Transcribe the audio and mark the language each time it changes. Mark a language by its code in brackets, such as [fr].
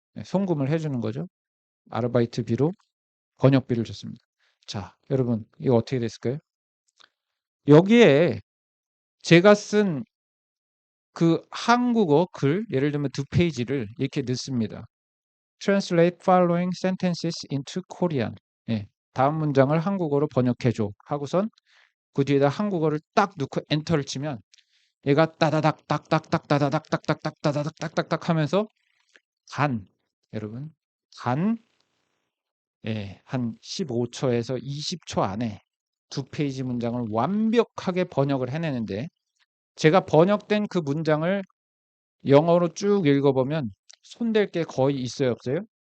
[ko] 예 송금을 해 주는 거죠. 아르바이트비로 번역비를 줬습니다. 자, 여러분 이거 어떻게 됐을까요? 여기에 제가 쓴 그 한국어 글 예를 들면 2 페이지를 이렇게 넣습니다. [en] "Translate following sentences into Korean." [ko] 예. "다음 문장을 한국어로 번역해 줘." 하고선 그 뒤에다 한국어를 딱 넣고 엔터를 치면 얘가 따다닥 딱딱딱 따다닥 딱딱딱 따다닥 딱딱딱 하면서 단 여러분 단 예 한 15 초에서 20초 안에 2 페이지 문장을 완벽하게 번역을 해내는데 제가 번역된 그 문장을 영어로 쭉 읽어보면 손댈 게 거의 있어요 없어요?